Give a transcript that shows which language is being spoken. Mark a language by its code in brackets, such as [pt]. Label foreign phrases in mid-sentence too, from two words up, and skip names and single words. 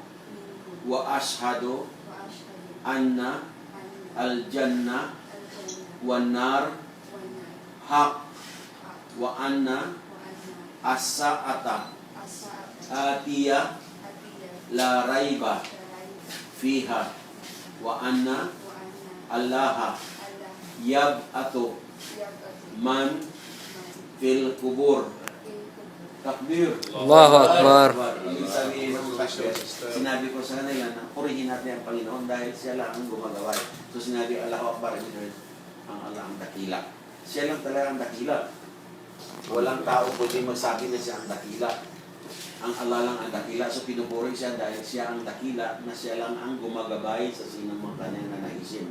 [ar] وأشهد أن الجنة والنار حق وأن الساعة آتية لا ريب فيها وأن الله يبعث من في القبور. Takbir. الله أكبر. [tl] Ibig sabihin ng takbir, sinabi ko sa kanila na purihin natin ang Panginoon dahil siya lang ang gumagawa. So sinabi [ar] الله أكبر, [tl] ang Allah ang dakila. Siya lang talaga ang dakila. Walang tao pwede magsabi na siya ang dakila. Ang Allah lang ang dakila. So pinupuri siya dahil siya ang dakila na siya lang ang gumagabay sa sinumang kanyang nanaisin.